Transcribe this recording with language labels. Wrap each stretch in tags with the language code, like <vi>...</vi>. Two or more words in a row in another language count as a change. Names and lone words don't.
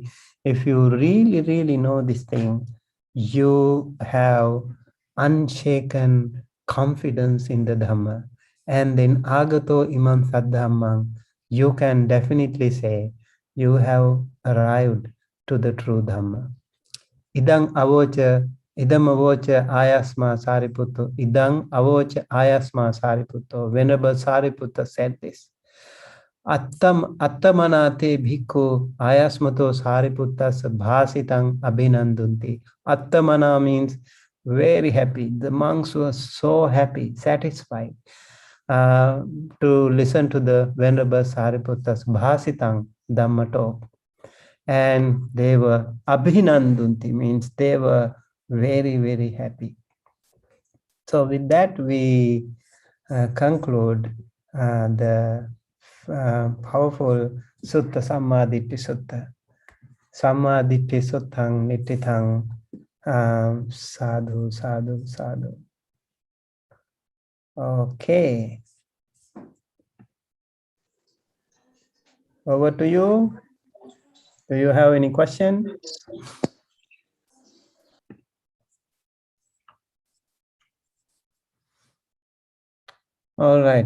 <en>If you really know this thing, you have unshaken confidence in the Dhamma. And then</en> <pi>agato imam saddhammam,</pi> <en>you can definitely say you have arrived to the true Dhamma.</en> <pi>Idang avocha, idam avocha ayasma sariputto, idang avocha ayasma sariputto.</pi> <en>Venerable Sariputta said this.</en> <pi>Attamanate bhikkhu ayasmato sariputtas bhasitang abhinandunti.</pi> <en>Attamana means very happy. The monks were so happy, satisfied to listen to the Venerable Sariputta's Bhasitang Dhamma talk. And they were abhinandunti, means they were very happy. So with that, we conclude the powerful Sutta Sammā Diṭṭhi Sutta.</en> <pi>Sammā Diṭṭhi Suttang Nittithang Sadhu, Sadhu, Sadhu.</pi> <en>Okay. Over to you. Do you have any question? All right.</en>